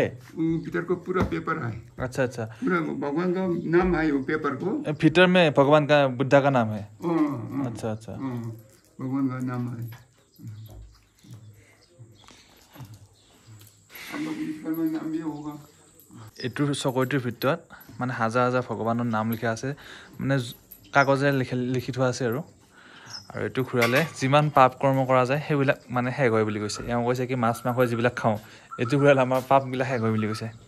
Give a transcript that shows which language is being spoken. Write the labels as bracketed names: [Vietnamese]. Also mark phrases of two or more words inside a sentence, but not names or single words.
[Hindi] भीतर को पूरा पेपर है। अच्छा अच्छा। पूरा भगवान का नाम है वो पेपर को। भीतर में भगवान का, बुद्धा का नाम है? अच्छा अच्छा। भगवान का नाम है। हम लोग इसका नाम भी होगा। [Assamese] এইটো চকৰিটোৰ ভিতৰত মানে হাজাৰ হাজাৰ ভগৱানৰ নাম লিখা আছে, মানে কাগজেৰে লিখি থোৱা আছে। আৰু এইটো ঘূৰালে যিমান পাপ কৰ্ম কৰা যায় সেইবিলাক মানে শেষ হয় বুলি কৈছে। এওঁ কৈছে কি মাছ মাংস যিবিলাক খাওঁ, এইটো ঘূৰালে আমাৰ পাপবিলাক শেষ হয় বুলি কৈছে।